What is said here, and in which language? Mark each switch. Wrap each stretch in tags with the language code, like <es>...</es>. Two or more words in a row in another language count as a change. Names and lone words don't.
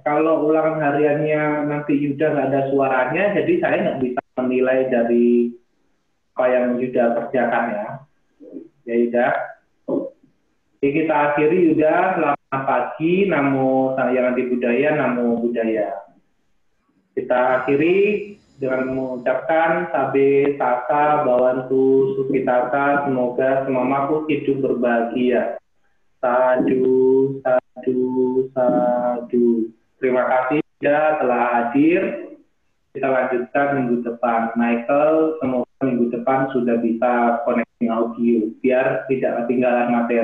<id>Kalau ulangan hariannya nanti Yuda nggak ada suaranya, jadi saya nggak bisa menilai dari apa yang Yuda kerjakan ya. Ya Yuda. Jadi kita akhiri Yuda, selamat pagi,</id> <pi>namo Sang Adi Budaya, namo budaya.</pi> <id>Kita akhiri dengan mengucapkan</id> <pi>sabe saka bawantu sukitata,</pi> <id>semoga semua makhluk hidup berbahagia.</id> <pi>Sadu, sadu, sadu.</pi> <id>Terima kasih telah hadir. Kita lanjutkan minggu depan. Michael, semoga minggu depan sudah bisa</id> <en>connecting audio</en> <id>biar tidak ketinggalan materi.</id>